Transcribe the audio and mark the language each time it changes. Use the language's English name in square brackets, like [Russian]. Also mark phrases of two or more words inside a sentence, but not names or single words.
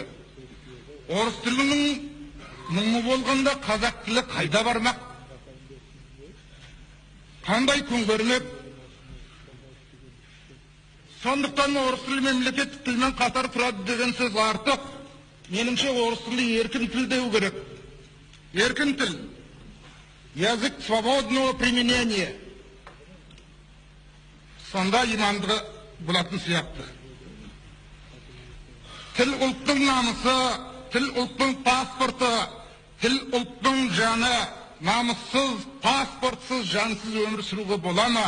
[Kazakh] Орыс тілінің мұңы болғанда қазақ тілі қайда бармақ? Қандай күн көрмек? Сондықтан орыс тілі мемлекеттік тілмен қатар тұрады деген сөз артық. Меніңше орыс тілі еркін тіл деу керек. Еркін тіл. [Russian] Язык свободного применения. [Kazakh] Сонда имандығы болатын сияқты. Тіл ұлттың намысы, тіл ұлттың паспорты, тіл ұлттың жаны, намыссыз, паспортсыз, жансыз өмір сүруге бола ма?